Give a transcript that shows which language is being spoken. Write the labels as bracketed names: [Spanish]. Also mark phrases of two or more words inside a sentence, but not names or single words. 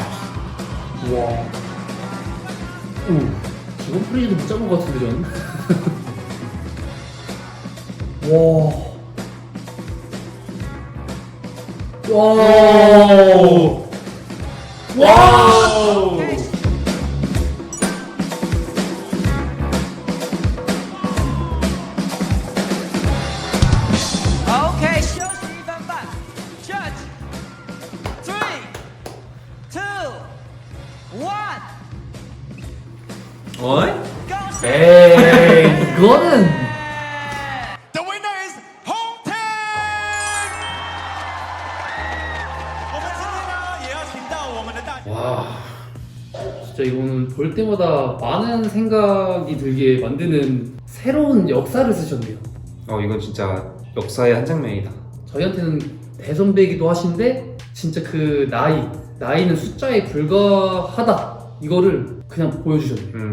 [Korean] 와. 저건 프리즈도 못 잡은 것 같은데 저는. 와. 와. [Chinese] OK，休息1分半。Judge 3、2、1。 [Korean] 어이? [Chinese] 恭喜！ [Korean] 에이, 이거는. [English] The winner is 红天。 [Chinese] 我们今天呢，也要请到我们的大。 [Korean] 와. 진짜 이거는 볼 때마다 많은 생각이 들게 만드는 새로운 역사를 쓰셨네요. 이건 진짜 역사의 한 장면이다. 저희한테는 대선배이기도 하신데 진짜 그 나이는 숫자에 불과하다 이거를 그냥 보여주셨네요.